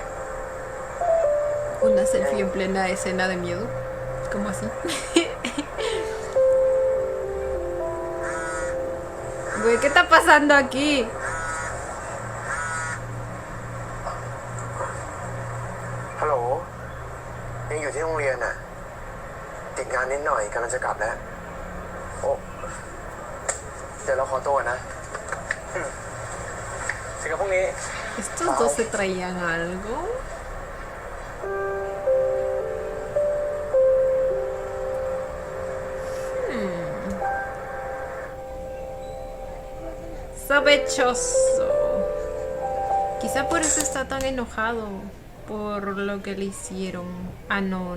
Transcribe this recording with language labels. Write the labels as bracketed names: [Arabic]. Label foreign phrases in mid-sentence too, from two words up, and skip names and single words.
[Spanish] Una selfie en plena escena de miedo. ¿Cómo así? Güey, ¿qué está pasando aquí? [Thai] ฮัลโหลยังอยู่ที่โรงเรียนน่ะติดงานนิดหน่อยกำลังจะกลับแล้วโอ้เดี๋ยวเราขอตัวนะสิกับพรุ่งนี้ [Spanish] ¿Estos dos se traían algo? Sospechoso. Quizá por eso está tan enojado por lo que le hicieron a Non.